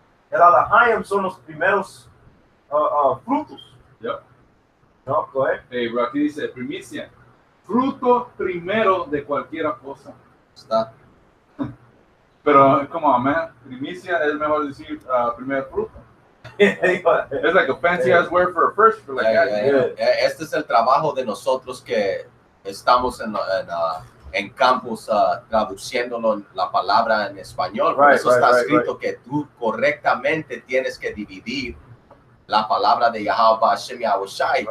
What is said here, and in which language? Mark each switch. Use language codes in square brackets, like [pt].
[es] El Alahayim son los primeros frutos. [en] No, go ahead. hey, bro, [es] aquí dice primicia, fruto primero de cualquier cosa. Está. Pero como, man, primicia es mejor decir primer fruto. [en] It's like a fancy ass word for a first fruit. Like, [es] Este es el trabajo de nosotros que estamos en campus traduciéndolo la palabra en español. Por eso está escrito que tú correctamente tienes que dividir la palabra de Yahweh Hashem Yahushai.